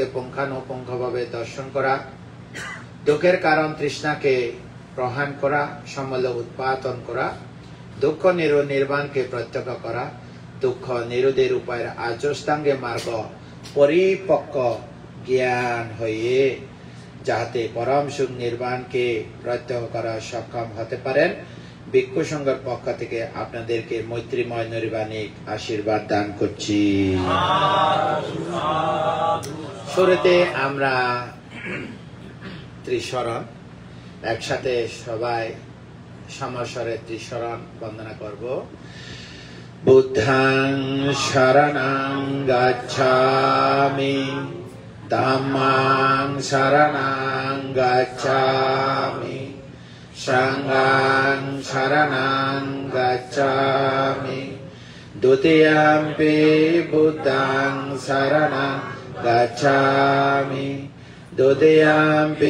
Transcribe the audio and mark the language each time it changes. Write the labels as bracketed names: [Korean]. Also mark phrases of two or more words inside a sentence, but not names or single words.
[Bangla] পুঙ্খানুপুঙ্খভাবে দর্শন করা, দুঃখের কারণ তৃষ্ণাকে প্রহাণ করা, সমূলে উৎপাদন করা, দুঃখ নির্বাণকে প্রত্যক্ষ করা, দুঃখ নিরোধের উপায়ের আর্যষ্টাঙ্গে মার্গ পরিপক্ক জ্ঞান হয়ে যাতে পরম সুখ নির্বাণকে প্রত্যক্ষ করা সক্ষম হতে পারেন, ভিক্ষু সংঘের পক্ষ থেকে আপনাদেরকে মৈত্রীময় নৈর্বাণিক আশীর্বাদ দান করছি। শুরুতে আমরা ত্রিশরণ একসাথে সবাই সমস্বরে ত্রিশরণ বন্দনা করব। [Pali] বুদ্ধাং শরণং গচ্ছামি Dhammang saranang gacchami Sanghang saranang gacchami Dutiyampi buddhang saranang gacchami Dutiyampi